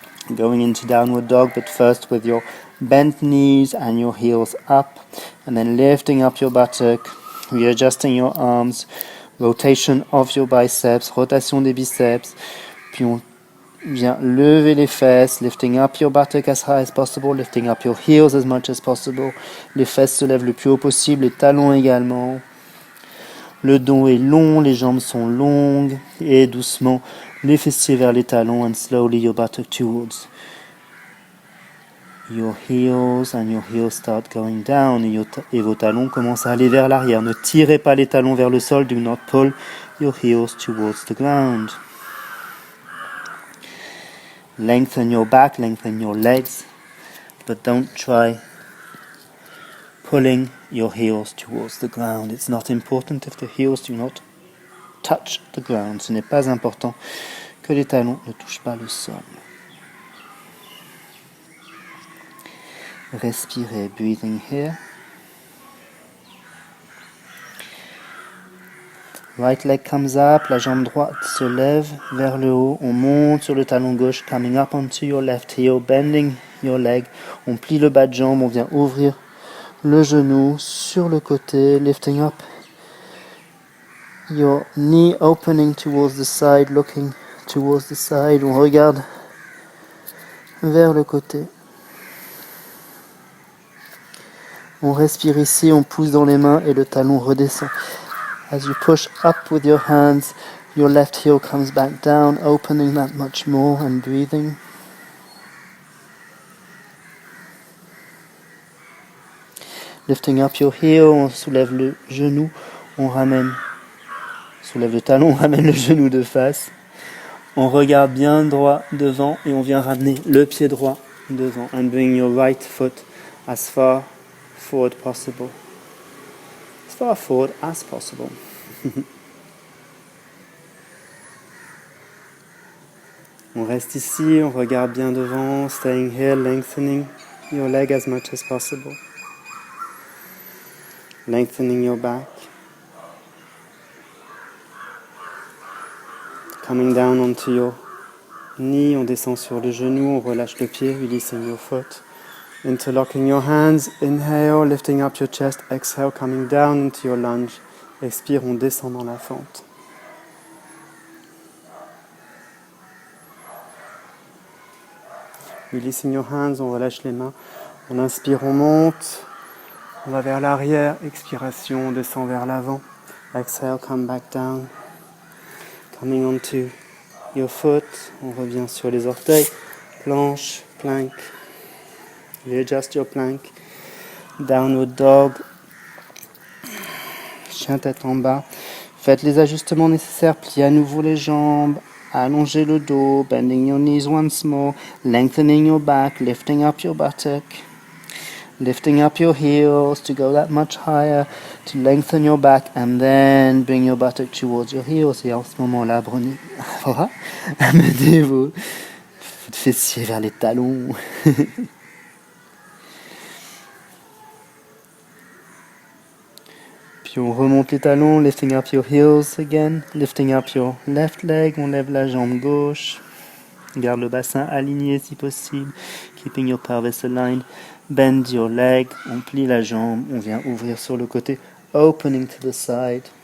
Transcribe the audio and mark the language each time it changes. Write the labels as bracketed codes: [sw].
[en] Going into downward dog, but first with your bent knees and your heels up. And then lifting up your buttock, readjusting your arms, rotation of your biceps, [fr] rotation des biceps. Puis on vient lever les fesses, [en] lifting up your buttock as high as possible, lifting up your heels as much as possible. [fr] Les fesses se lèvent le plus haut possible, les talons également. Le dos est long, les jambes sont longues, et doucement, les fessiers vers les talons, [en] and slowly your buttock towards your heels, and your heels start going down, [fr] et vos talons commencent à aller vers l'arrière. Ne tirez pas les talons vers le sol, [en] do not pull your heels towards the ground. Lengthen your back, lengthen your legs, but don't try pulling your heels towards the ground. It's not important if the heels do not touch the ground. [fr] Ce n'est pas important que les talons ne touchent pas le sol. Respirez, [en] breathing here. Right leg comes up, [fr] la jambe droite se lève vers le haut, on monte sur le talon gauche, [en] coming up onto your left heel, bending your leg, [fr] on plie le bas de jambe, on vient ouvrir le genou sur le côté, [en] lifting up your knee, opening towards the side, [fr] looking towards the side, on regarde vers le côté. On respire ici, on pousse dans les mains et le talon redescend. [en] As you push up with your hands, your left heel comes back down, opening that much more and breathing. Lifting up your heel, [fr] on soulève le genou, on soulève le talon, on ramène le genou de face. On regarde bien droit devant et on vient ramener le pied droit devant. [en] And bring your right foot as far forward possible. As far forward as possible. [fr] On reste ici, on regarde bien devant, [en] staying here, lengthening your leg as much as possible. Lengthening your back. Coming down onto your knee, [fr] on descend sur le genou, on relâche le pied, [en] releasing your foot. Interlocking your hands, inhale, lifting up your chest, exhale, coming down into your lunge. [fr] Expire, on descend dans la fente. [en] Releasing your hands, [fr] on relâche les mains. On inspire, on monte. On va vers l'arrière. Expiration, on descend vers l'avant. [en] Exhale, come back down. Coming onto your foot. [fr] On revient sur les orteils. [en] Planche, plank. Readjust your plank. Downward dog. [fr] Chien tête en bas. Faites les ajustements nécessaires. Pliez à nouveau les jambes. Allongez le dos, [en] bending your knees once more, lengthening your back, lifting up your buttock, lifting up your heels to go that much higher, to lengthen your back, and then bring your buttock towards your heels. [fr] Et en ce moment-là, voilà, amenez vos fessiers vers les talons. Puis on remonte les talons, [en] lifting up your heels again, lifting up your left leg, [fr] on lève la jambe gauche, garde le bassin aligné si possible, [en] keeping your pelvis aligned, bend your leg, [fr] on plie la jambe, on vient ouvrir sur le côté, [en] opening to the side.